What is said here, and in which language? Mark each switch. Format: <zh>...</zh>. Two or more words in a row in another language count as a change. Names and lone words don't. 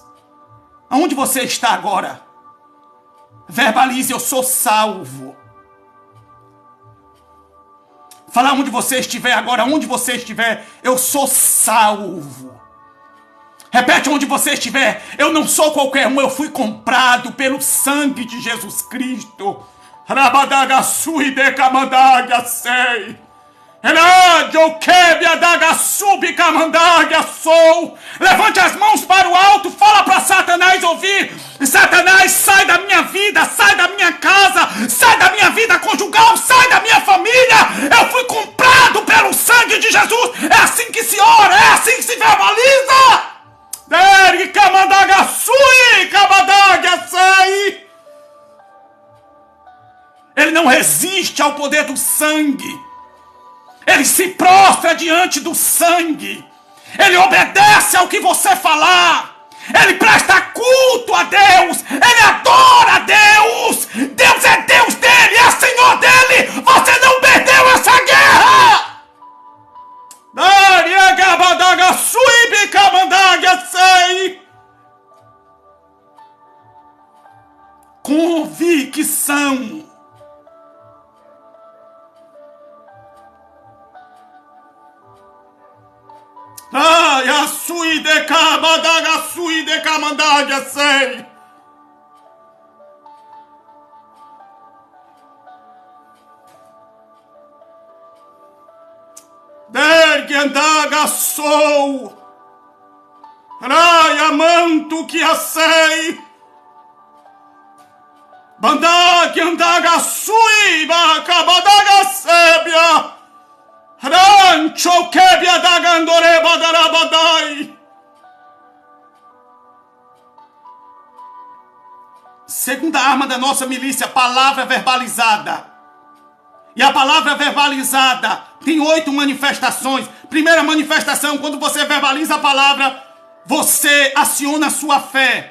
<pt>Aonde você está agora? Verbalize: eu sou salvo. Fala onde você estiver agora, onde você estiver, eu sou salvo. Repete onde você estiver: eu não sou qualquer um, eu fui comprado pelo sangue de Jesus Cristo. Rabadaga sui de camandaga sei. Eladio quebia daga sub camandaga sou. Levante as mãos para o alto, fala para Satanás ouvir. Satanás, sai da minha vida, sai da minha casa, sai da minha vida conjugal, sai da minha família. Eu fui comprado pelo sangue de Jesus. É assim que se ora, é assim que se verbaliza. Dergue camandaga sui camandaga sei. Ele não resiste ao poder do sangue. Ele se prostra diante do sangue. Ele obedece ao que você falar. Ele presta culto a Deus. Ele adora a Deus. Deus é Deus dele, é Senhor dele. Você não perdeu essa guerra. Convicção. Ai, a sui de cabadaga, sui de camandaga, sei. Dergue andaga sou. Ai, amanto que a sei. Bandaga andaga sui, bacabadaga sébia. Rancho quebia da gandoreba darabadai. Segunda arma da nossa milícia, palavra verbalizada. E a palavra verbalizada tem 8 manifestações. Primeira manifestação, quando você verbaliza a palavra, você aciona a sua fé.</pt>